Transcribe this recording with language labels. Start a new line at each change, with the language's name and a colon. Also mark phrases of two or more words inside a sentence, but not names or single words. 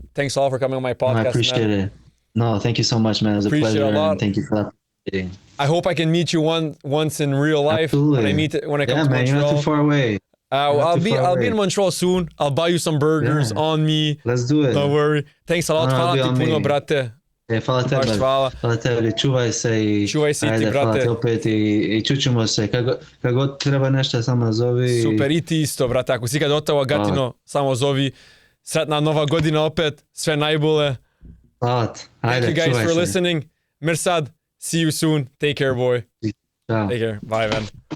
English: Thanks a lot for coming on my podcast, I appreciate it. No, thank you so much, man. It was a pleasure. A lot. And thank you for that. I hope I can meet you once in real life. Absolutely. When I come to Montreal. You're not too far away. I'll be in Montreal soon. I'll buy you some burgers on me. Let's do it. Don't worry. Thanks a lot.
Bosnian: Fala ti puno, brate. Fala tebi, čuvaj se i ti, brate. Opet i čućemo se. Kad god treba nešto, samo zovi. Super, i ti isto, brate. Ako si kad Ottawa, Gatino, samo zovi. Sretna nova godina opet. Sve najbolje.
English: Thank you guys for listening. Mirsad, see you soon. Take care, boy. Ciao. Take care. Bye, man.